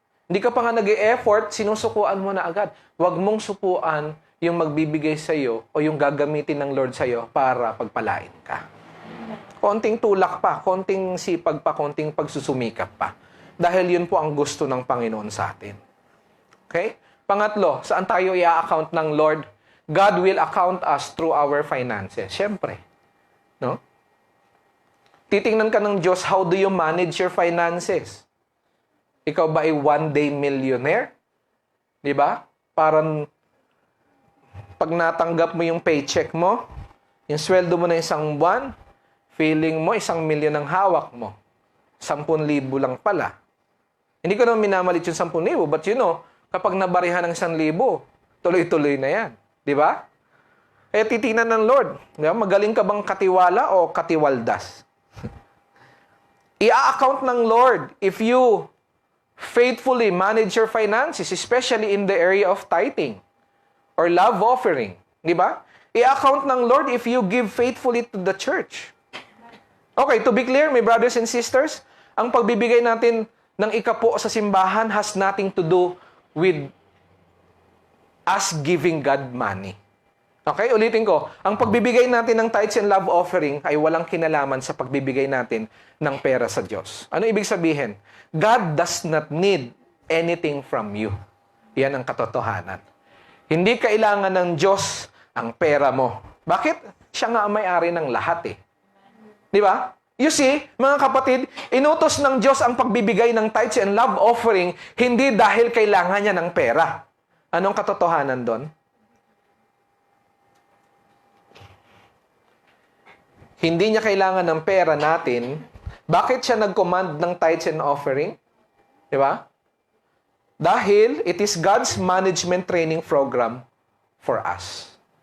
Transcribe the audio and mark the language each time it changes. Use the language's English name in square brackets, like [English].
[Filipino] Hindi ka pa nga nag-e-effort, sinusukuan mo na agad. Huwag mong supuan yung magbibigay sa iyo o yung gagamitin ng Lord sa iyo para pagpalain ka. Konting tulak pa, konting sipag pa, konting pagsusumikap pa. Dahil yun po ang gusto ng Panginoon sa atin. Okay? Pangatlo, saan tayo i-account ng Lord? [English] God will account us through our finances. [Filipino] Siyempre. No? Titingnan ka ng Diyos, [English] how do you manage your finances? [Filipino] Ikaw ba ay one-day millionaire? Di ba? Parang pag natanggap mo yung paycheck mo, yung sweldo mo na isang buwan, feeling mo 1,000,000 ang hawak mo. 10,000 lang pala. Hindi ko naman minamalit yung 10,000, [English] but you know, [Filipino] kapag nabarihan ng 1,000, tuloy-tuloy na yan. Di ba? Kaya titingnan ng Lord, di ba? Magaling ka bang katiwala o katiwaldas? [English] I-account ng Lord if you faithfully manage your finances, especially in the area of tithing or love offering. Di ba? I-account ng Lord if you give faithfully to the church. Okay, to be clear, my brothers and sisters, ang pagbibigay natin ng ikapo sa simbahan has nothing to do with us giving God money. Okay, ulitin ko. [Filipino] Ang pagbibigay natin ng tithes and love offering ay walang kinalaman sa pagbibigay natin ng pera sa Diyos. Ano ibig sabihin? [English] God does not need anything from you. [Filipino] Yan ang katotohanan. Hindi kailangan ng Diyos ang pera mo. Bakit? Siya nga ang may-ari ng lahat eh. Di ba? [English] You see, [Filipino] mga kapatid, inutos ng Diyos ang pagbibigay ng tithes and love offering hindi dahil kailangan niya ng pera. Anong katotohanan doon? Hindi niya kailangan ng pera natin. Bakit siya nag-command ng tithes and offering? Di ba? Dahil [English] it is God's management training program for us.